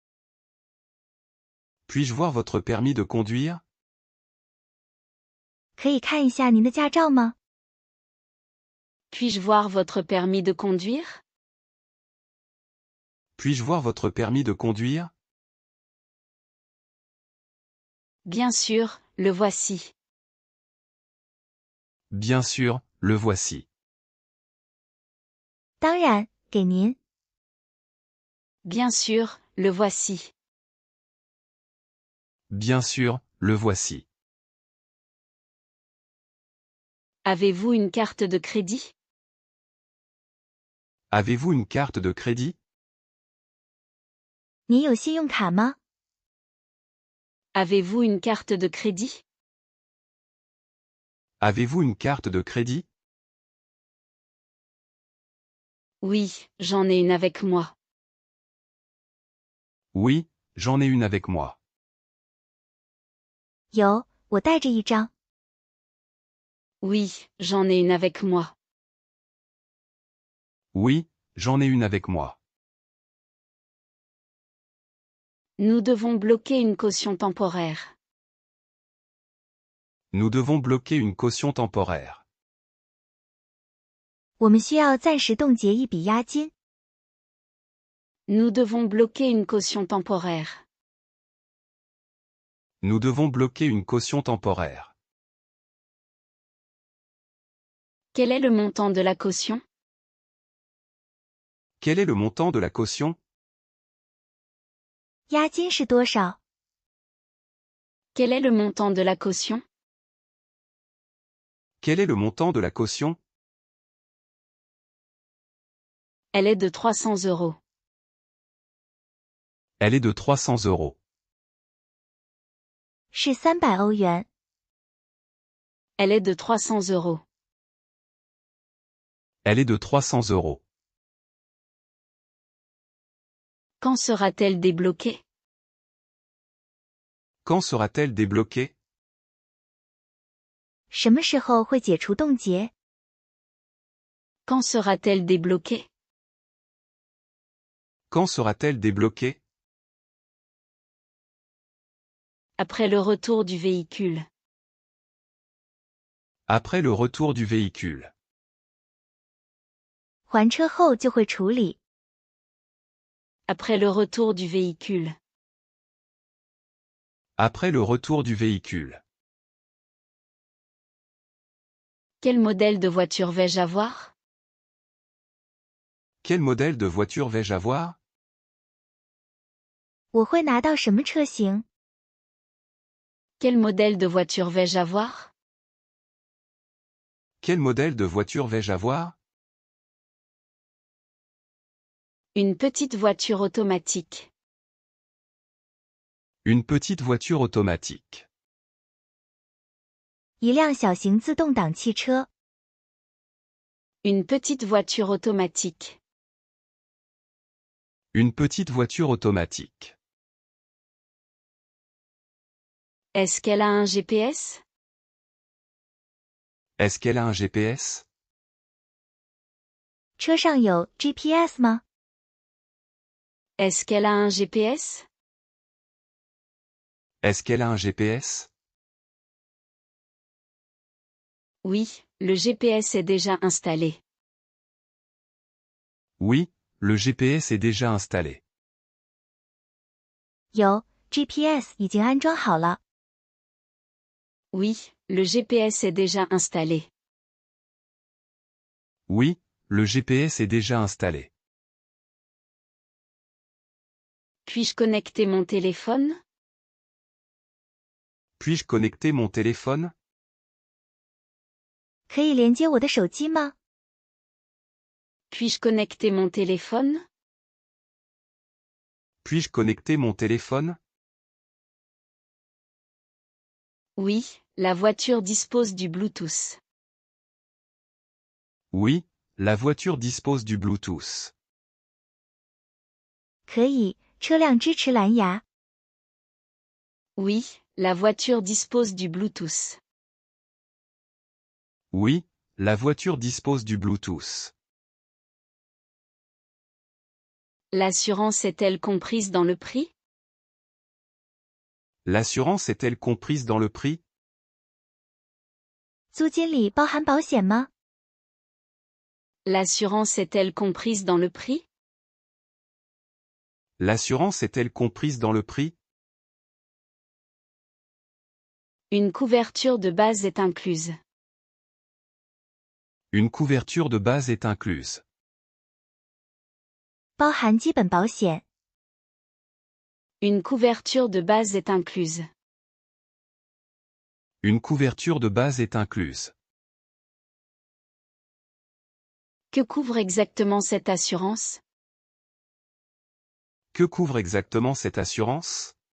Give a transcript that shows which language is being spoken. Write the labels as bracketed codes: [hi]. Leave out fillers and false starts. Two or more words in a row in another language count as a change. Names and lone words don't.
[fr] Puis-je voir votre permis de conduire? [zh] 可以看一下您的驾照吗？ [fr] Puis-je voir votre permis de conduire? Puis-je voir votre permis de conduire? Bien sûr, le voici. Bien sûr, le voici. [zh] 当然，给您。 [fr] Bien sûr, le voici. Bien sûr, le voici. Avez-vous une carte de crédit? Avez-vous une carte de crédit? [zh] 你有信用卡吗？ [fr] Avez-vous une carte de crédit? Avez-vous une carte de crédit? Oui, j'en ai une avec moi. Oui, j'en ai une avec moi. [zh] 有，我带着一张。 [fr] Oui, j'en ai une avec moi. Oui, j'en ai une avec moi. Nous devons bloquer une caution temporaire. Nous devons bloquer une caution temporaire. [zh] 我们需要暂时冻结一笔押金。 [fr] Nous devons bloquer une caution temporaire. Nous devons bloquer une caution temporaire. Quel est le montant de la caution? Quel est le montant de la caution? [zh] 押金是多少？ [fr] Quel est le montant de la caution? Quel est le montant de la caution? Elle est de 300 €. Elle est de 300 €. [zh] 是300欧元。 [fr] Elle est de 300 €. Elle est de 300 €. Quand sera-t-elle débloquée? Quand sera-t-elle débloquée? [zh] 什么时候会解除冻结？ [fr] Quand sera-t-elle débloquée? Quand sera-t-elle débloquée? Après le retour du véhicule. Après le retour du véhicule. [zh] 还车后就会处理。 [fr] Après le retour du véhicule. Après le retour du véhicule. Quel modèle de voiture vais-je avoir? Quel modèle de voiture vais-je avoir? [zh] 我会拿到什么车型？ [fr] Quel modèle de voiture vais-je avoir? Quel modèle de voiture vais-je avoir? Une petite voiture automatique. Une petite voiture automatique. [zh] 一辆小型自动挡汽车。 [fr] Une petite voiture automatique. Une petite voiture automatique. Est-ce qu'elle a un GPS? Est-ce qu'elle a un GPS? [zh] 车上有 GPS 吗？ [fr] Est-ce qu'elle a un GPS? Est-ce qu'elle a un GPS? Oui, le GPS est déjà installé. Oui, le GPS est déjà installé. [zh] 有 GPS 已经安装好了。 [fr] Oui, le GPS est déjà installé. Oui, le GPS est déjà installé. Puis-je connecter mon téléphone? Puis-je connecter mon téléphone? [zh] 可以连接我的手机吗？ [fr] Puis-je connecter mon téléphone? Puis-je connecter mon téléphone? Oui, la voiture dispose du Bluetooth. Oui, la voiture dispose du Bluetooth. [zh] 可以，车辆支持蓝牙。 [fr] Oui, la voiture dispose du Bluetooth. Oui, la voiture dispose du Bluetooth. L'assurance est-elle comprise dans le prix? L'assurance est-elle comprise dans le prix? [zh] 租金里包含保险吗？ [fr] L'assurance est-elle comprise dans le prix? L'assurance est-elle comprise dans le prix? Une couverture de base est incluse. Une couverture de base est incluse. [zh] 包含基本保险。 [fr] Une couverture de base est incluse. Une couverture de base est incluse. Que couvre exactement cette assurance? Que couvre exactement cette assurance?